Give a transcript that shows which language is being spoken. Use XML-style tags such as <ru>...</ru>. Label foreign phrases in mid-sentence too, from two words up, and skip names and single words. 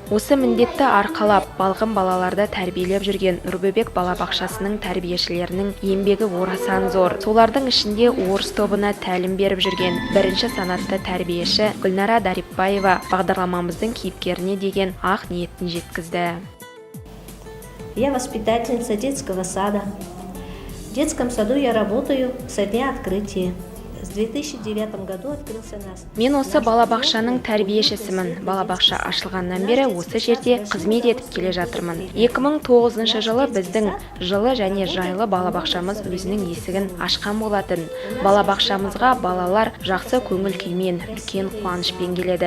<kk>Осы міндетті арқалап, балғын балаларды тәрбиелеп жүрген Нұрбебек балабақшасының тәрбиешілерінің еңбегі орасан зор. Солардың ішінде орыс тобына тәлім беріп жүрген бірінші санатты тәрбиеші Гүлнара Дарипбаева бағдарламамыздың кейіпкеріне деген ақ ниетін жеткізді.</kk> <ru>Я воспитательница детского сада. В детском саду я работаю со дня открытия. С 2009 году открылся нас.</ru> <kk>Мен осы балабақшаның тәрбиешісімін. Балабақша ашылғаннан бері осы жерде қызмет етіп келе жатырмын. 2009 жылы біздің жылы және жайлы балабақшамыз өзінің есігін ашқан болатын. Балабақшамызға балалар жақсы көңіл күймен, үлкен қуанышпен келеді.</kk>